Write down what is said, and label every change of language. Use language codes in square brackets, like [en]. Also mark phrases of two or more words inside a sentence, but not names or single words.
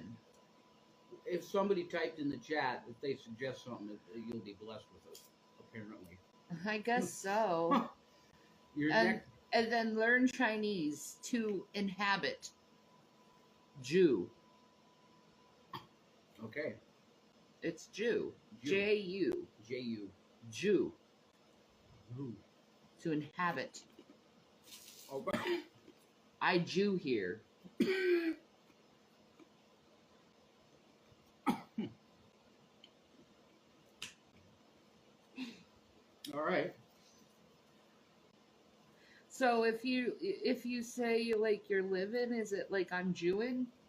[en] If somebody typed in the chat, if they suggest something, you'll be blessed with it, apparently. I guess so. And then learn Chinese to inhabit. Jew. Okay. It's Jew. Jew. J-U. J-U. Jew. Jew. To inhabit. Okay. I Jew here. All right. So if you say like you're living, is it like I'm Jewing?